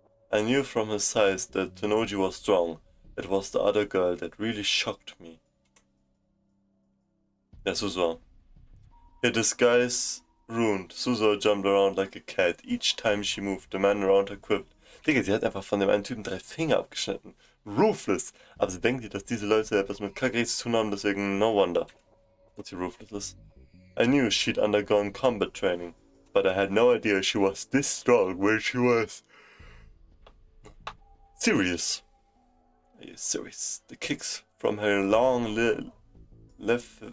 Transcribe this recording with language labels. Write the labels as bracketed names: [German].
[English] I knew from his size that Tenoji was strong. It was the other girl that really shocked me. Yeah, Suzuha. Her disguise ruined. Suzuha jumped around like a cat. Each time she moved, the man around her quivered. [German] Digga, sie hat einfach von dem einen Typen 3 Finger abgeschnitten. Ruthless. Aber sie denkt, dass diese Leute etwas mit Kagari zu tun haben, deswegen [English] no wonder, [German] dass sie ruthless ist. [English] I knew she'd undergone combat training, but I had no idea she was this strong when she was serious. Serious. The kicks from her long left.